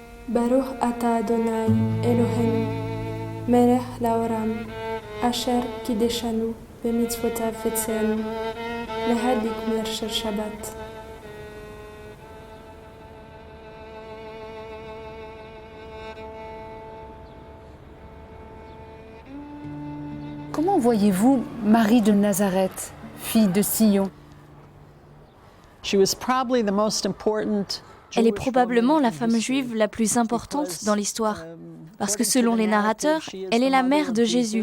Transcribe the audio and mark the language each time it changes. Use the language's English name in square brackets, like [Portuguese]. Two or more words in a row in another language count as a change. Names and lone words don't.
[Hebrew] ברוך אתה אדוני אלוהינו מלך העולם אשר קידשנו במצוותיו וציוונו, להדליק נר של שבת. [French] Comment voyez-vous Marie de Nazareth, fille de Sion? Elle est probablement la femme juive la plus importante dans l'histoire, parce que selon les narrateurs, elle est la mère de Jésus.